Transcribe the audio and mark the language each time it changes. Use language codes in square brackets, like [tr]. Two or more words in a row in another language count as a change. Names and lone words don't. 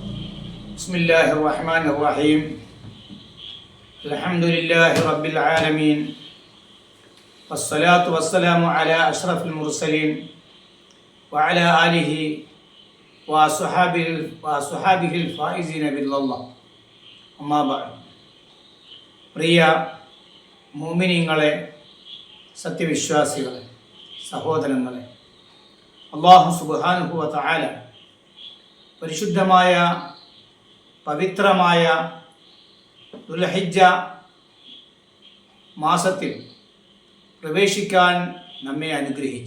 [ar] بسم الله الرحمن الرحيم الحمد لله رب العالمين والصلاة والسلام على أشرف المرسلين وعلى آله وصحابه الفائزين بالله أما بعد [ml] പ്രിയ മുഅ്മിനീങ്ങളെ, സത്യവിശ്വാസികളെ, സഹോദരങ്ങളെ, അല്ലാഹു [ar] سبحانه وتعالى [ml] പരിശുദ്ധമായ പവിത്രമായ ദുൽഹിജ്ജ മാസത്തിൽ പ്രവേശിക്കാൻ നമ്മെ അനുഗ്രഹിച്ചു.